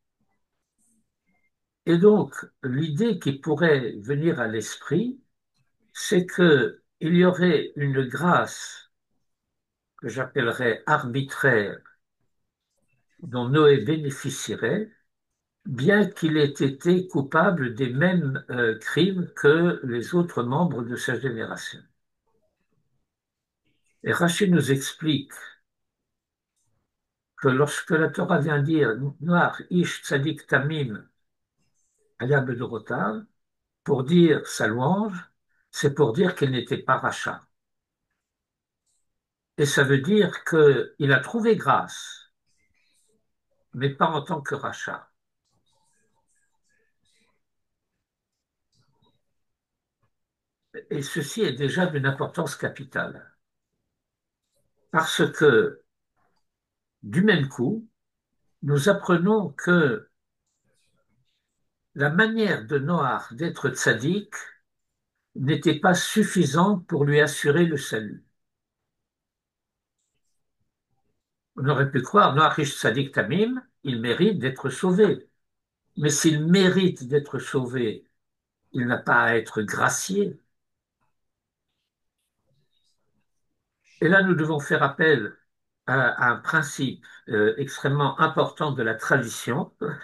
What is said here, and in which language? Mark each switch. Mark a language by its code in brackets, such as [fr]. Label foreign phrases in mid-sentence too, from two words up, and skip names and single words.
[fr] Et donc, l'idée qui pourrait venir à l'esprit, c'est que il y aurait une grâce que j'appellerais arbitraire dont Noé bénéficierait, bien qu'il ait été coupable des mêmes crimes que les autres membres de sa génération. Et Rachid nous explique que lorsque la Torah vient dire [he] נח איש צדיק תמים היה בדורותיו, [fr] pour dire sa louange, c'est pour dire qu'il n'était pas rachat. Et ça veut dire qu'il a trouvé grâce, mais pas en tant que rachat. Et ceci est déjà d'une importance capitale. Parce que, du même coup, nous apprenons que la manière de Noach d'être tzaddik n'était pas suffisante pour lui assurer le salut. On aurait pu croire, [he] נח איש צדיק תמים, [fr] il mérite d'être sauvé. Mais s'il mérite d'être sauvé, il n'a pas à être gracié. Et là, nous devons faire appel à un principe extrêmement important de la tradition.